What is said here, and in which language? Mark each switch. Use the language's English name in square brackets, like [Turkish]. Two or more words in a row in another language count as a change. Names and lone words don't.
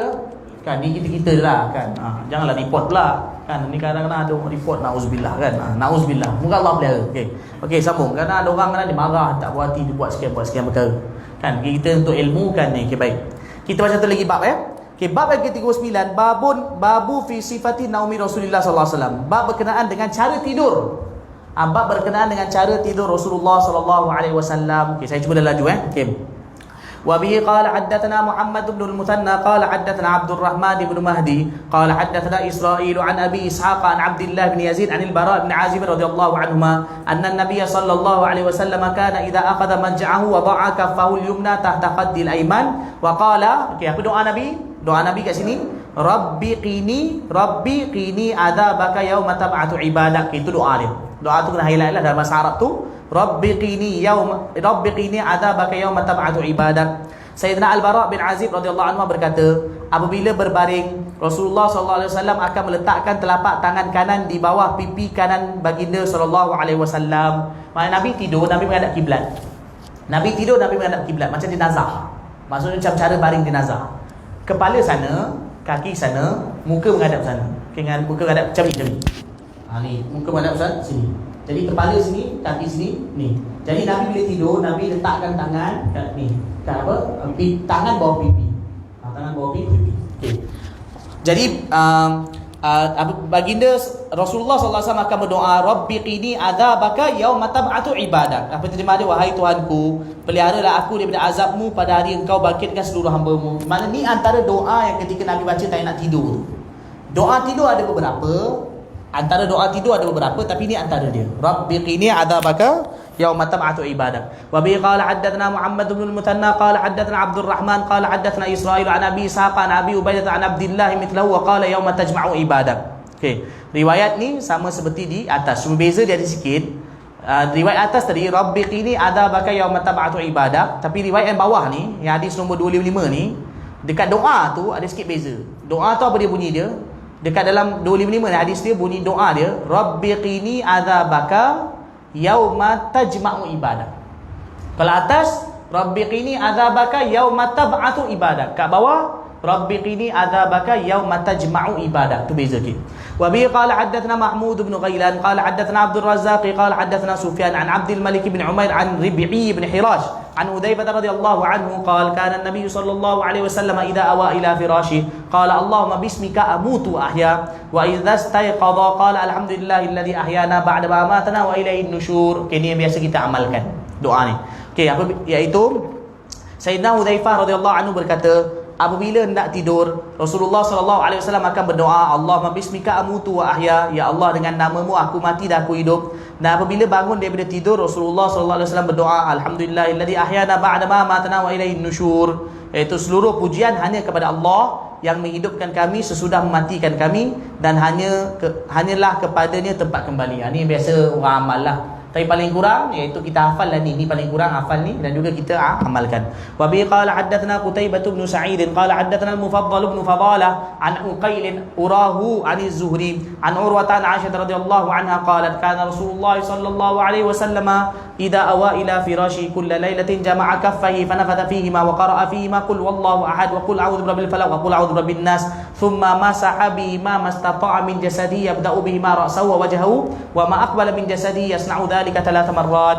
[Malay] Kan ni kita je lah kan. Janganlah report pula. Kan ni kadang-kadang ada orang report, nauzubillah kan. Nauzubillah. Moga Allah pelihara. Okey, sambung. Kadang ada orang dia marah, tak puas hati, dia buat sekian perkara. Kan kita untuk ilmu kan ni. Okey, baik. Kita baca satu lagi bab Okey, bab yang ke-39, [Arabic] باب في صفة نوم رسول الله صلى الله عليه وسلم. [Malay] Bab berkenaan dengan cara tidur. Bab berkenaan dengan cara tidur Rasulullah [Arabic] صلى الله عليه وسلم. [Malay] Okey, saya cuba dah laju Okey. [Arabic] وبه قال حدثنا محمد بن المثنى قال حدثنا عبد الرحمن بن مهدي قال حدثنا إسرائيل عن أبي إسحاق عن عبد الله بن يزيد عن البراء بن عازب رضي الله عنهما أن النبي صلى الله عليه وسلم كان إذا أخذ مضجعه وضع كفه اليمنى تحت خد الأيمن وقال [Malay] apa doa Nabi kat sini, [Arabic] رب قني عذابك يوم تبعث عبادك. [Malay] Itu doa dia. Doa tu kena highlight lah dalam bahasa Arab tu. [Arabic] رب قني عذابك يوم تبعث عبادك. [Malay] Sayyidina Al-Bara' bin Azib [Arabic] رضي الله عنه [Malay] berkata, apabila berbaring, Rasulullah [Arabic] صلى الله عليه وسلم [Malay] akan meletakkan telapak tangan kanan di bawah pipi kanan baginda [Arabic] صلى الله عليه وسلم. [Malay] Maksudnya Nabi tidur, Nabi menghadap kiblat. Macam jenazah. Maksudnya macam cara baring jenazah. Kepala sana, kaki sana, muka menghadap sana. Dengan muka menghadap macam ni. Ni, muka menghadap sana sini. Jadi kepala sini, kaki sini, ni. Jadi Nabi bila tidur, Nabi letakkan tangan kat ni. Kat apa? Tangan bawah pipi. Tangan bawah pipi. Okey. Jadi baginda Rasulullah [Arabic] صلى الله عليه وسلم [Malay] akan berdoa, [Arabic] رب قني عذابك يوم تبعث عبادك. [Malay] Apa terjemah dia? Wahai Tuhanku, peliharalah aku daripada azabmu pada hari engkau bangkitkan seluruh hamba-Mu. Maknanya ni antara doa yang ketika Nabi baca tak nak tidur. Doa tidur ada beberapa. Tapi ni antara dia. [Arabic] رب قني عذابك يوم تبعث عبادك. وبه قال حدثنا محمد بن المثنى قال حدثنا عبد الرحمن قال حدثنا إسرائيل عن أبي إسحاق عن أبي عبيدة عن عبد الله مثله وقال يوم تجمع عبادك. [Malay] Okey, riwayat ni sama seperti di atas. Cuma beza dia ada sikit. Riwayat atas tadi [Arabic] رب قني عذابك يوم تبعث عبادك, [Malay] tapi riwayat yang bawah ni, yang hadis nombor 255 ni, dekat doa tu ada sikit beza. Doa tu apa dia bunyi dia? Dekat dalam 255 ni hadis dia bunyi doa dia, [Arabic] رب قني عذابك يوم تجمع عبادك. [Malay] Kalau atas [Arabic] رب قني عذابك يوم تبعث عبادك. [Malay] Kat bawah [Arabic] رب قني عذابك يوم تجمع عبادك. [Malay] Tu beza sikit. [Arabic] وبه قال حدثنا محمود بن غيلان قال حدثنا عبد الرزاق قال حدثنا سفيان عن عبد الملك بن عمير عن ربيعي بن حراش عن حذيفة رضي الله عنه قال كان النبي صلى الله عليه وسلم إذا أوى إلى فراشه قال اللهم باسمك أموت وأحيا وإذا استيقظ قال الحمد لله الذي أحيانا بعد ما أماتنا وإليه النشور. [Malay] Ini yang biasa kita amalkan doa ni. Okey, apa iaitu Sayyidina Hudzaifah [Arabic] رضي الله عنه [Malay] berkata, apabila hendak tidur, Rasulullah [Arabic] صلى الله عليه وسلم [Malay] akan berdoa, [Arabic] اللهم باسمك أموت وأحيا, [Malay] ya Allah dengan namamu aku mati dan aku hidup. Dan apabila bangun daripada tidur, Rasulullah [Arabic] صلى الله عليه وسلم [Malay] berdoa, [Arabic] الحمد لله الذي أحيانا بعد ما أماتنا وإليه النشور, [Malay] iaitu seluruh pujian hanya kepada Allah yang menghidupkan kami sesudah mematikan kami, dan hanyalah kepadanya tempat kembali. Ini biasa orang amal lah. Tapi paling kurang iaitu kita hafal lah ni. Ni paling kurang hafal ni dan juga kita amalkan. [Arabic] وبه قال حدثنا قتيبة بن سعيد قال حدثنا المفضل بن فضالة عن عقيل أراه عن الزهري عن عروة عن عائشة رضي الله عنها قالت كان رسول الله صلى الله عليه وسلم إذا أوى إلى فراشه كل ليلة جمع كفيه فنفث فيهما وقرأ فيهما قل هو الله أحد وقل أعوذ برب الفلق وقل أعوذ برب الناس ثم مسح بهما ما استطاع من جسده يبدأ بهما رأسه ووجهه وما أقبل من جسده يصنع ذلك 3 مرات.